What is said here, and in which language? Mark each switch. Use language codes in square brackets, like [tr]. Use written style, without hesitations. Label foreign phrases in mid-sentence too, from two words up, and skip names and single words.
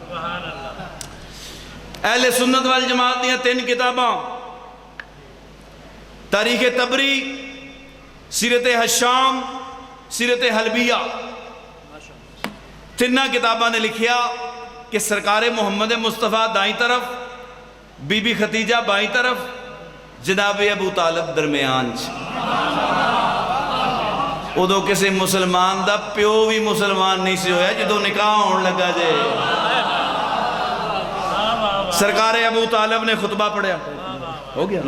[pa] اہل سنت والجماعت دیاں 3 کتاباں، تاریخ طبری، سیرت ہشام، سیرت حلبیہ، 3 کتاباں نے لکھیا کہ سرکار محمد مصطفیٰ دائی طرف، بی بی خدیجہ بائی طرف، جناب ابو طالب درمیان. اودوں کسی مسلمان دا پیو بھی مسلمان نہیں سی ہویا جو نکاح ہونے لگا جے. سرکار ابو طالب نے خطبہ پڑھیا، ہو گیا.